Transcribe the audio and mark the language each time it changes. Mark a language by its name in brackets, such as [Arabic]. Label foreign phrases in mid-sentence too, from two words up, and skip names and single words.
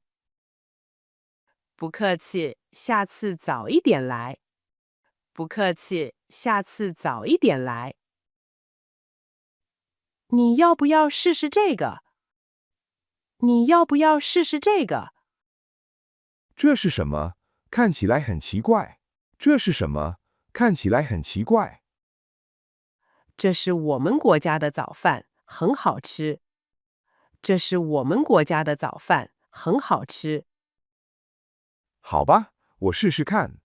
[Chinese] 不客氣，下次早一點來。不客氣，下次早一點來。你要不要試試這個？你要不要試試這個？這是什麼？看起來很奇怪。這是什麼？看起來很奇怪。這是我們國家的早飯，很好吃。這是我們國家的早飯，很好吃。好吧，我試試看。